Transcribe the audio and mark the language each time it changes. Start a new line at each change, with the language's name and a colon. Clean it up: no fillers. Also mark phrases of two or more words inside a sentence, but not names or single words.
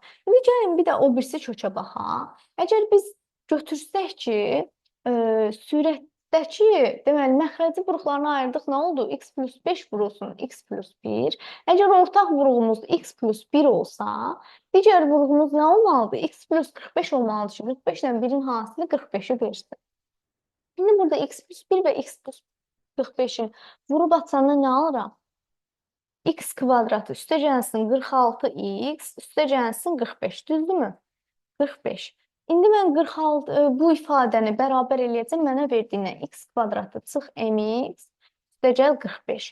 Azerbaijani: İndi gəlin bir də o birisi kökə baxaq. Əgər biz götürsək ki, sürətdəki, deməli, məxrəci vuruqlarını ayırdıq, nə oldu? X plus 5 vurulsun, X plus 1. Əgər ortaq vuruğumuz X plus 1 olsa, digər vuruğumuz nə olmalıdır? X plus 45 olmalıdır ki, 45 ilə 1-in hasili 45-i versin. İndi burada X plus 1 və X plus 45-in vurub açanda nə alıram? X kvadratı üstəgəlsin 46x, üstəgəlsin 45, düzdürmü? 45. İndi mən 46, bu ifadəni bərabər eləyəcəm, mənə verdiyindən x kvadratı çıx mx, üstəgəl 45.